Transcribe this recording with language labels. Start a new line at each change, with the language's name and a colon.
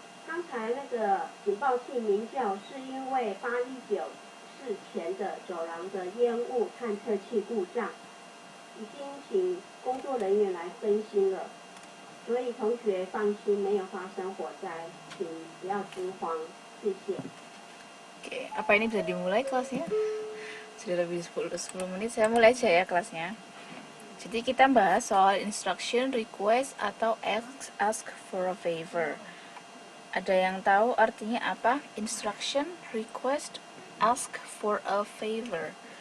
Chinese: 刚才那个警报器鸣叫，是因为819事前的走廊的烟雾探测器故障，已经请工作人员来更新了，所以同学放心，没有发生火灾，请不要惊慌，谢谢。
Indonesian: Oke, apa ini bisa dimulai kelasnya? Sudah lebih 10 menit, saya mulai aja ya kelasnya. Jadi kita bahas soal instruction, request, atau
English: ask for a favor.
Indonesian: Ada yang tahu artinya apa?
English: Instruction, request, ask for a favor.